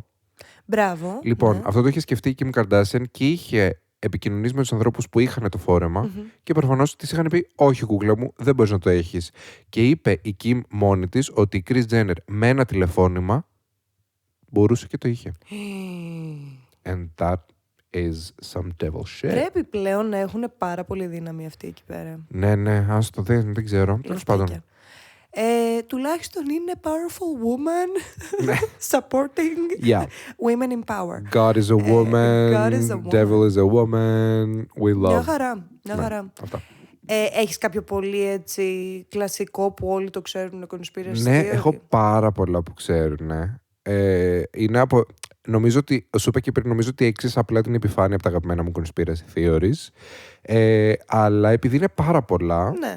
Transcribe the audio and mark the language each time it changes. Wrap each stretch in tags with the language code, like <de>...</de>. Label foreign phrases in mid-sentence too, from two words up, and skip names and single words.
<el>Μπράβο. Λοιπόν, ναι. αυτό το είχε σκεφτεί η Kim Kardashian και είχε επικοινωνήσει με τους ανθρώπους που είχαν το φόρεμα και προφανώς της είχαν πει όχι κούκλα μου, δεν μπορείς να το έχεις. Και είπε η Kim μόνη της ότι η Kris Jenner με ένα τηλεφώνημα μπορούσε και το είχε.</el> <en>And that is some devil shit.</en> <el>Πρέπει πλέον να έχουν πάρα πολύ δύναμη αυτοί εκεί πέρα. Ναι, άστο, δεν ξέρω. Τέλος πάντων. Τουλάχιστον είναι</el> <en>powerful woman supporting women in power. God is a woman, devil is a woman, we love.</en> <el>Μια χαρά. Αυτά. Έχεις κάποιο πολύ έτσι κλασικό που όλοι το ξέρουν, conspiracy? Ναι, έχω πάρα πολλά που ξέρουν. Είναι από... Νομίζω ότι, σου είπα και πριν, νομίζω ότι έξεις απλά την επιφάνεια από τα αγαπημένα μου</el> <en>conspiracy theories.</en> <el>Αλλά επειδή είναι πάρα πολλά...</el>